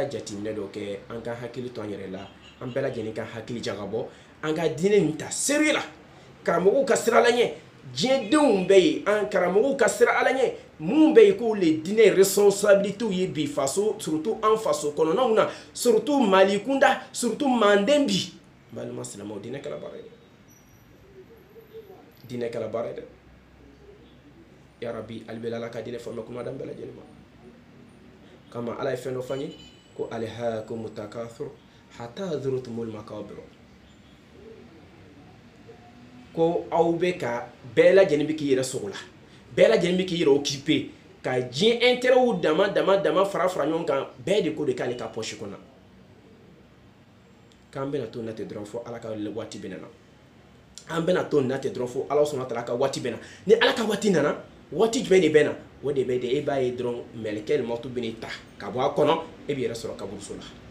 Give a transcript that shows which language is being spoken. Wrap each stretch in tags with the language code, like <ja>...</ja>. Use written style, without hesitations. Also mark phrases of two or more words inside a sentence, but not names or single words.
<bm>jateminɛ dɔ kɛ an ka hakili to an yɛrɛ la an bɛɛ lajɛlen ka hakili jagabɔ an ka diinɛ nin ta seri la karamɔgɔw ka sira la ɲɛ diɲɛdenw bɛ yen an karamɔgɔw ka sira ala ɲɛ mun bɛ yen ko le diinɛ responsabilités ye bi faso surtout an faso kɔnɔnaw na surtout Mali kunda surtout Manden bi balima silamɛw diinɛ kɛla baara ye dɛ diinɛ kɛla baara ye dɛ</bm> <ar>يا ربي</ar> <bm>ali ala ka diinɛ faamuya kuma dan bɛɛ lajɛlen ma kama ala ye fɛn dɔ fɔ an ye ko</bm> <ar>ألهاكم التكاثر حتى زرتم المقابر</ar> <bm>ko aw bɛ ka bɛɛ lajɛlen bɛ k'i yɛrɛ sogo la bɛɛ lajɛlen bɛ k'i yɛrɛ occupé ka diɲɛ intérêt dama fara ɲɔgɔn kan bɛɛ de ko de k'ale ka poche kɔnɔ k'an bɛna to nin na ten dɔrɔn fo ala ka waati bɛ na an bɛna to nin na ten dɔrɔn fo ala sɔnna ta ka waati bɛ na ni ala ka waati nana waati jumɛn de bɛ na o de bɛ de e b'a ye dɔrɔn mɛlɛkɛ mɔtu bɛ n'i ta ka bɔ a kɔnɔ e b'i yɛrɛ sɔrɔ kaburuso la</bm>